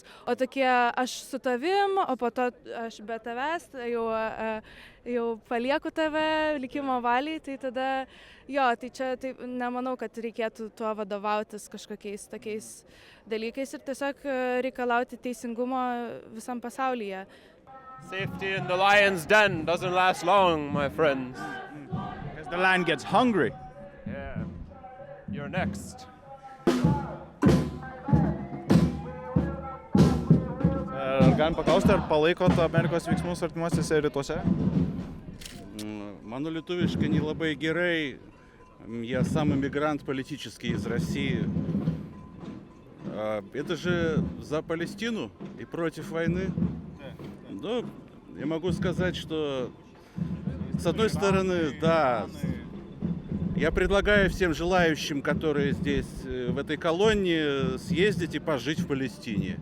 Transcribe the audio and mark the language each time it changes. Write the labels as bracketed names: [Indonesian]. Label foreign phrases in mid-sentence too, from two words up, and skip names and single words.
[Lithuanian] O tokie aš su tavim, o po to aš be tavęs, jau palieku tave likimo valiai, tai tada jo, tai čia nemanau, kad reikėtų tuo vadovautis kažkokiais tokiais dalykais ir tiesiog reikalauti teisingumo visam pasaulyje. [English] Safety in the lion's den doesn't last long, my friends. Because the lion gets hungry. Yeah. You're next. [Lithuanian] Ar galim paklausti, ar palaikot Amerikos veiksmus artimuosiuose rytuose? Mano lietuviškai nelabai gerai. [Russian] Я сам иммигрант политический из России. Это же за Палестину и против войны. Ну, я могу сказать, что с одной стороны, да, я предлагаю всем желающим, которые здесь, в этой колонии, съездить и пожить в Палестине.